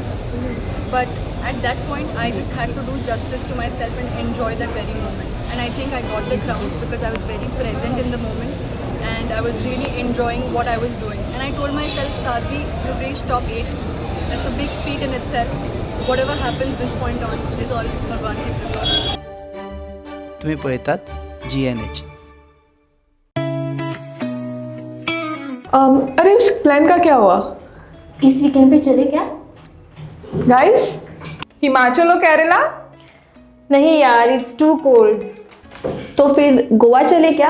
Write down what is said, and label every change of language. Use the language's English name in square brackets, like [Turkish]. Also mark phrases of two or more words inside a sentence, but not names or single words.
[English] But at that point, I just had to do justice to myself and enjoy that very moment. And I think I got the crown because I was very present in the moment and I was really enjoying what I was doing. And I told myself, Sadhvi, you've reached top 8. That's a big feat in itself. Whatever happens this point on is all [Hindi] भगवान की कृपा. [Konkani] तुम्ही पळयतात GNH. [Hindi] अरे उस प्लान का क्या हुआ? इस वीकेंड पे चले क्या? गाइस, हिमाचल और केरला? नहीं यार, [English] it's too cold. [Hindi] तो फिर गोवा चले क्या?